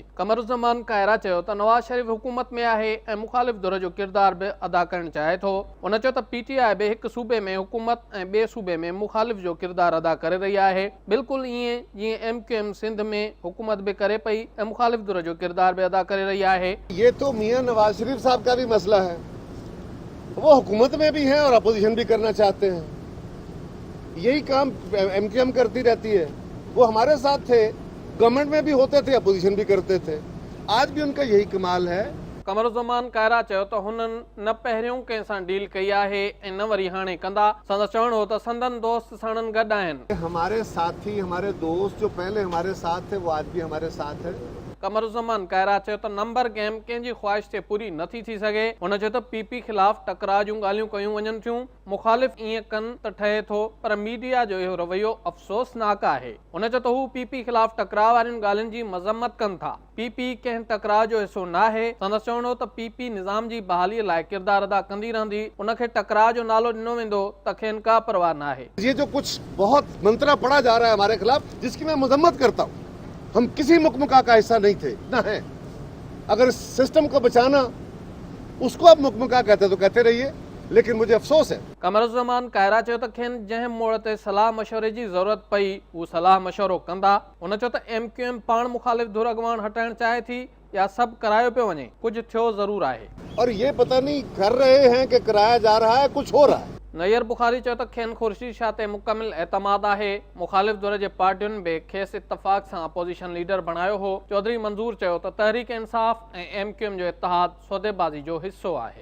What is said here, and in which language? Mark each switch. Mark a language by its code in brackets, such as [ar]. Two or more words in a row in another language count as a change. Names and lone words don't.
[sd] कमरुज़्ज़मान कायरा चयो त नवाज़ शरीफ़ हुकूमत में आहे ऐं मुखालिफ़ धुर जो किरदार बि अदा करणु चाहे थो। हुन चयो त पीटीआई बि हिकु सूबे में हुकूमत ऐं ॿिए सूबे में मुखालिफ़ जो किरदार अदा करे रही आहे, बिल्कुलु ईअं जीअं MQM सिंध में हुकूमत भी करे पई ऐं मुखालिफ़ धुर जो किरदार भी अदा करे रही है। [ur] یہ تو میاں نواز شریف صاحب کا بھی مسئلہ ہے، وہ حکومت میں بھی ہیں اور اپوزیشن بھی کرنا چاہتے ہیں. یہی کام MQM کرتی رہتی ہے. وہ ہمارے ساتھ تھے، گورنمنٹ میں بھی ہوتے تھے، اپوزیشن بھی کرتے تھے. آج بھی ان کا یہی کمال ہے. [sd] कमरुज़्ज़मान कायरा चयो त हुननि न पहिरियों कंहिं सां डील कई आहे ऐं न वरी हाणे कंदा। संदसि चवणु हो त संदन दोस्त साणनि गॾु आहिनि। [ur] ہمارے ساتھی، ہمارے دوست جو پہلے ہمارے ساتھ تھے، وہ آج بھی ہمارے ساتھ ہے. [sd] कमरुज़्ज़मान कायरा चयो त नंबर गेम कंहिंजी ख्वाहिश ते पूरी नथी थी सघे। हुन चयो त पीपी खिलाफ़ टकराव जूं ॻाल्हियूं कयूं वञनि थियूं। मुखालिफ़ ईअं कनि त ठहे थो, पर मीडिया जो इहो रवैयो अफ़सोसनाक आहे। हुन चयो त हू पीपी खिलाफ़ टकराव वारियुनि ॻाल्हियुनि जी मज़म्मत कनि था। पीपी कंहिं टकराव जो हिसो न आहे। संदसि चवणो त पीपी निज़ाम जी बहालीअ लाइ किरदार अदा कंदी रहंदी। उनखे टकराव जो नालो ॾिनो वेंदो त खेनि का परवाह न आहे। [ur] یہ جو کچھ بہت منترا پڑھا جا رہا ہے ہمارے خلاف، جس کی میں مذمت کرتا ہوں، ہم کسی مک مکا کا حصہ نہیں تھے، نہ ہے. اگر سسٹم کو بچانا اس کو آپ مک مکا کہتے تو کہتے رہیے، لیکن مجھے افسوس ہے. [sd] कमरुज़्ज़मान कायरा चयो त खेनि जंहिं मोड़ ते सलाह मशवरे जी ज़रूरत पई हू सलाह मशवरो कंदा। हुन चयो त MQM पाण मुखालिफ़ धुर अॻवान हटाइणु चाहे थी या सभु करायो पियो वञे, कुझु थियो ज़रूर आहे। [ur] اور یہ پتا نہیں کر رہے ہیں کہ کرایا جا رہا ہے، کچھ ہو رہا ہے. [sd] नैयर बुखारी चयो त खेनि ख़ुर्शीद शाह ते मुकमिल एतमाद आहे। मुखालिफ़ धुर जे पार्टियुनि बि खेसि इत्तफ़ाक़ सां अपोजिशन लीडर बणायो हो। चौधरी मंज़ूर चयो त तहरीक इंसाफ़ ऐं MQM जो इत्तिहाद सौदेबाज़ी जो हिसो आहे।